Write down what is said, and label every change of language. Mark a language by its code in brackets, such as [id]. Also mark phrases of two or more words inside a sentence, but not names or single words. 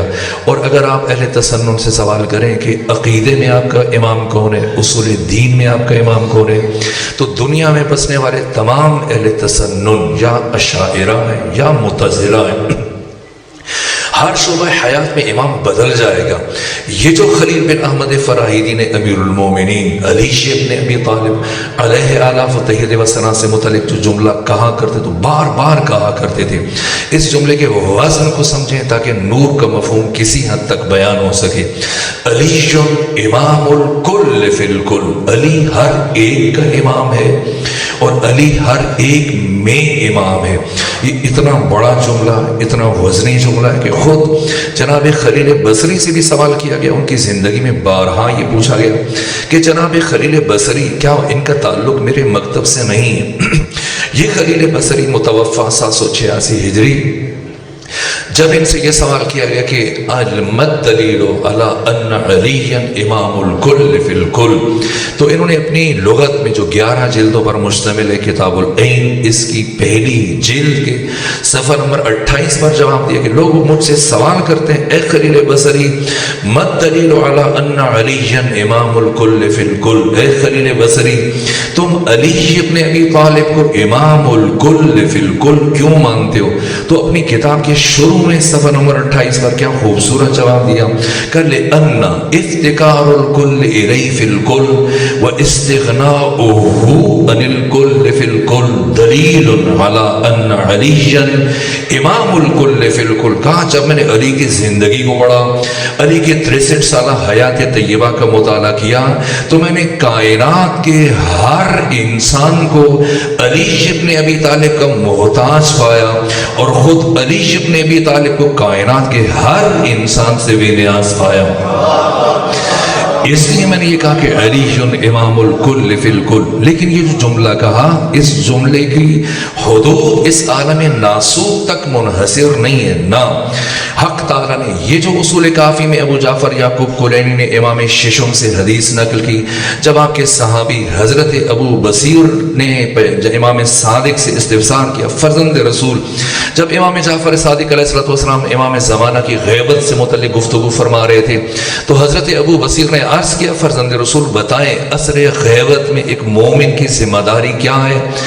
[ur] اور اگر آپ اہل تسنن سے سوال کریں کہ عقیدے میں آپ کا امام کون ہے، اصول دین میں آپ کا امام کون ہے، تو دنیا میں بسنے والے تمام اہل تسنن یا اشاعرہ ہیں یا معتزلہ ہیں، ہر شعبہ حیات میں امام بدل جائے گا۔ یہ جو خلیل بن احمد فراہیدی نے امیر المومنین علی ابن ابی طالب [ar] علیہ آلاف و تحیید و ثنا [ur] سے متعلق جو جملہ کہا کرتے تو بار بار کہا کرتے تھے، اس جملے کے وزن کو سمجھیں تاکہ نور کا مفہوم کسی حد تک بیان ہو سکے۔ [ar] علی امام الکل فی الکل، [ur] علی ہر ایک کا امام ہے اور علی ہر ایک میں امام ہے۔ یہ اتنا بڑا جملہ، اتنا وزنی جملہ ہے کہ خود جناب خلیل بصری سے بھی سوال کیا گیا، ان کی زندگی میں بارہا یہ پوچھا گیا کہ جناب خلیل بصری کیا ان کا تعلق میرے مکتب سے نہیں ہے؟ یہ خلیل بصری متوفا 786 ہجری، جب ان سے یہ سوال کیا گیا کہ [ar] المد دلیل علی ان علی امام الکل فی الکل، [ur] تو انہوں نے اپنی لغت میں جو 11 جلدوں پر مشتمل ہے کتاب العین، اس کی پہلی جلد کے صفحہ نمبر 28 پر جواب دیا کہ لوگ مجھ سے سوال کرتے ہیں اے خلیل بصری [ar] مد دلیل علی ان علی امام الکل فی الکل، [ur] اے خلیل بصری تم علی ابن ابی طالب کو [ar] امام الکل فی الکل [ur] کیوں مانتے ہو؟ تو اپنی کتاب کے شروع میں صفحہ نمبر 28 پر کیا خوبصورت جواب دیا کہ [ar] لأن افتقار الکل الی فی الکل و استغناؤہ عن الکل فی الکل دلیل علی ان علی امام الکل فی الکل۔ [ur] کہا جب میں نے علی کی زندگی کو پڑھا، علی کے 63 سالہ حیات طیبہ کا مطالعہ کیا، تو میں نے کائنات کے ہر انسان کو علی ابن ابی طالب کا محتاج پایا، اور خود علی ابن ابی طالب کو کائنات کے ہر انسان سے بے نیاز پایا۔ اس لیے میں نے یہ کہا کہ [ar] علی امام الکل فی الکل۔ [ur] لیکن یہ جو جملہ کہا، اس جملے کی حدود اس عالم ناسوت تک منحصر نہیں ہے، نہ حق تعالیٰ نے یہ جو اصول کافی میں ابو جعفر یعقوب کلینی نے امام ششم سے حدیث نقل کی، جب آپ کے صحابی حضرت ابو بصیر نے امام صادق سے استفسار کیا، فرزند رسول جب امام جعفر صادق [ar] علیہ السلام [ur] امام زمانہ کی غیبت سے متعلق گفتگو فرما رہے تھے، تو حضرت ابو بصیر نے عرض کیا فرزند رسول بتائیں عصر غیبت میں ایک مومن کی ذمہ داری کیا ہے؟